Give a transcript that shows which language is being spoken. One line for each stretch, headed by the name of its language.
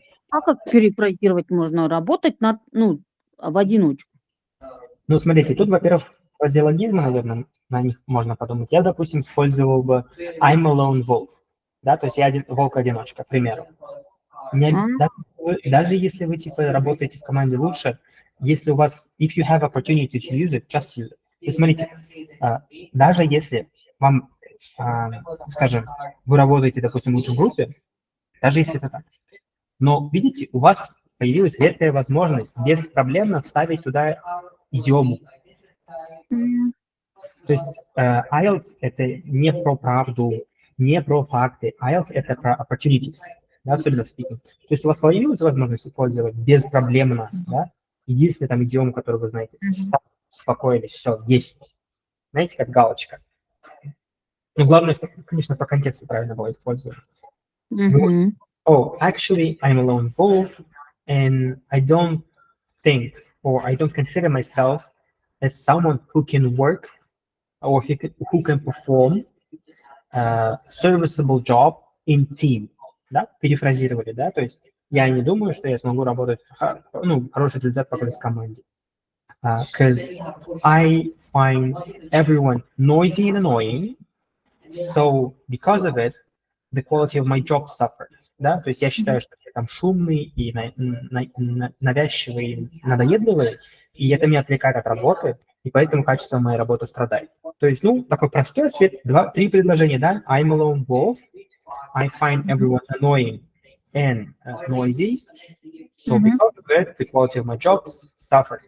Russian: а как перефразировать можно? Работать в одиночку. Ну, смотрите, тут, во-первых, фразеологизмы, наверное, на них можно подумать. Я, допустим, использовал бы
English: I'm a lone wolf.
Russian: Да, то есть я волк-одиночка, к примеру. А, Даже если вы, типа, работаете в команде лучше, если у вас,
English: if you have opportunity to use it,
Russian: just use it. То есть, смотрите, даже если вам, скажем, вы работаете, допустим, лучше в группе, даже если это так, но, видите, у вас появилась редкая возможность беспроблемно вставить туда идиому. м, То есть IELTS это не про правду, не про факты. IELTS это про opportunities, да, особенно в speaking. То есть у вас появилась возможность использовать беспроблемно, да, единственный там идиом, который вы знаете, мгм, успокоились, все, есть. Знаете, как галочка. Но главное, чтобы, конечно, по контексту правильно было использовано. мгм,
English: Oh, actually, I'm a lone wolf, and I don't think, or I don't consider myself as someone who can work or who can perform serviceable job in team.
Russian: Да? Перефразировали, да? То есть я не думаю, что я смогу работать, хороший результат показать в команде.
English: because I find everyone noisy and annoying. So because of it, the quality of my job suffered.
Russian: Да? То есть я считаю, что все там шумные и навязчивые, и надоедливые, и это меня отвлекает от работы, и поэтому качество моей работы страдает. То есть, ну, такой простой ответ, три предложения, да?
English: I'm alone wolf, I find everyone annoying and noisy, so because of it, the quality of my jobs suffered.